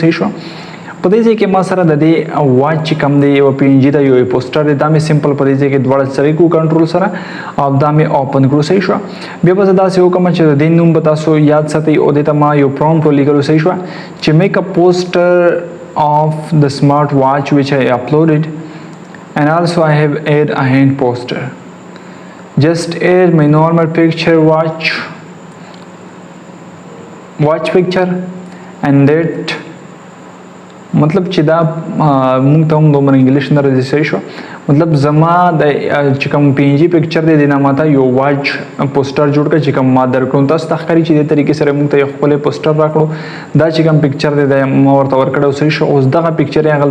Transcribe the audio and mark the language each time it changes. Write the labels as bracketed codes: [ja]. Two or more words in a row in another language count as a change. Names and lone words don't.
[ps] صحیح شو په دې ځای کې ما سره د دې واچ چې کم دی یو پی ان جی ته یو پوسټر دی دا مې سمپل په دې ځای کې دواړه سره کو کنټرول سره او دا مې اوپن کړو صحیح شو بیا به دا څه وکم چې د دې نوم به تاسو یاد ساتئ او د ته ما یو پرومپټ ولیکلو صحیح شو چې [en] make a poster of the smart watch which I uploaded and also I have add a hand poster just add my normal picture watch picture and that [ps] مطلب چې دا مونږ ته هم دومره انګلیش نه راځي صحیح شو مطلب زما د چې کوم [en] PNG picture [ps] دی نه ماته یو [en] watch poster [ps] جوړ کړ چې کوم ما درکړم تاسو تخکاری چې د طریقې سره مونږ ته خپل پوسټر راکړو دا چې کوم پکچر دی د ما ورته ورکړو صحیح شو اوس دغه پکچر یې